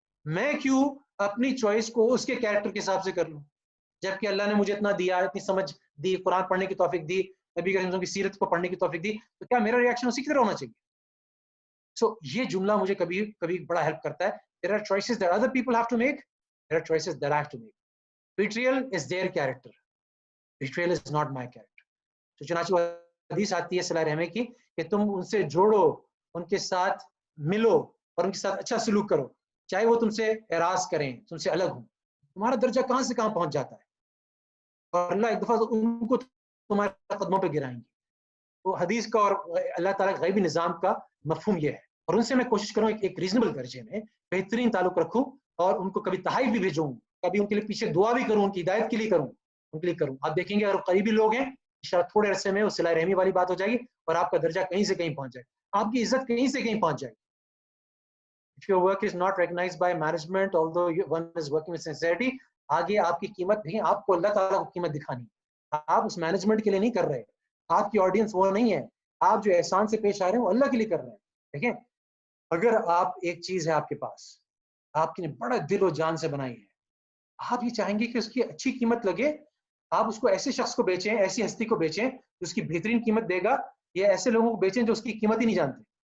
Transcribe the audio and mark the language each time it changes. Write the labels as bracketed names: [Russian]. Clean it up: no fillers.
[Urdu] میں کیوں اپنی چوائس کو اس کے کیریکٹر کے حساب سے کر لوں, جبکہ اللہ نے مجھے اتنا دیا, اتنی سمجھ دی, قرآن پڑھنے کی توفیق دی, نبی کریم کی سیرت کو پڑھنے کی توفیق دی, تو کیا میرا ریئیکشن اسی کی طرح ہونا چاہیے؟ سو یہ جملہ مجھے کبھی کبھی بڑا ہیلپ کرتا ہے. [English] There are choices that other people have to make. There are choices that I have to make. Betrayal is their character. Betrayal is not my character. [Urdu] تو چنانچہ حدیث آتی ہے صلی اللہ علیہ وسلم کی کہ تم ان سے جوڑو, ان کے ساتھ ملو, اور ان کے ساتھ اچھا سلوک کرو, چاہے وہ تم سے اعراض کریں, تم سے الگ ہوں. تمہارا درجہ کہاں سے کہاں پہنچ جاتا ہے, اور اللہ ایک دفعہ ان کو تمہارے قدموں پہ گرائیں گے. وہ حدیث کا اور اللہ تعالیٰ کے غیبی نظام کا مفہوم یہ ہے. اور ان سے میں کوشش کروں ایک ریزنیبل درجے میں بہترین تعلق رکھوں, اور ان کو کبھی تحائف بھی بھیجوں, کبھی ان کے لیے پیچھے دعا بھی کروں, ان کی ہدایت کے لیے کروں, ان کے لیے کروں. آپ دیکھیں گے اگر قریبی لوگ ہیں, انشاءاللہ تھوڑے عرصے میں وہ صلہ رحمی والی بات ہو جائے گی, اور آپ کا درجہ کہیں سے کہیں پہنچ جائے گا, آپ کی عزت کہیں سے کہیں پہنچ جائے گی. [English] If your work is not recognized by management, although one is working with sincerity, [Urdu] آگے آپ کی قیمت نہیں, آپ کو اللہ تعالیٰ کو قیمت دکھانی. آپ اس مینجمنٹ کے لیے نہیں کر رہے, آپ کی آڈینس وہ نہیں ہے, آپ جو احسان سے پیش آ رہے ہیں وہ اللہ کے لیے کر رہے ہیں. دیکھیں, اگر آپ ایک چیز ہے آپ کے پاس, آپ کی نے بڑا دل و جان سے بنائی ہے, آپ یہ چاہیں گے کہ اس کی اچھی قیمت لگے, آپ اس کو ایسے شخص کو بیچیں, ایسی ہستی کو بیچیں جو اس کی بہترین قیمت دے گا, یا ایسے لوگوں کو بیچیں جو اس کی قیمت ہی نہیں جانتے.